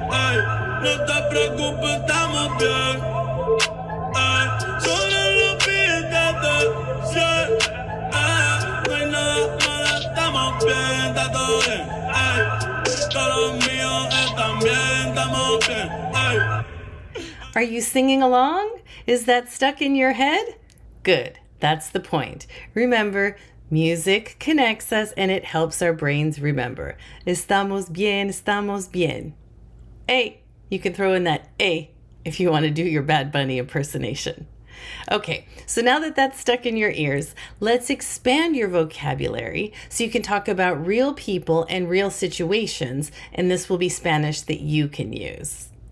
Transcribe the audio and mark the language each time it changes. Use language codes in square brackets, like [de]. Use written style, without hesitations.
[es] Ey, no te preocupes, estamos bien. Ey, sobre los billetes. Yeah, no hay nada malo, estamos bien, está todo bien. Ey, todos los míos están bien, estamos bien. Ey. [en] Are you singing along? Is that stuck in your head? Good. That's the point. Remember, music connects us and it helps our brains remember. [es] Estamos bien, estamos bien. [en] Hey, you can throw in that A if you want to do your Bad Bunny impersonation. Okay, so now that that's stuck in your ears, let's expand your vocabulary so you can talk about real people and real situations, and this will be Spanish that you can use.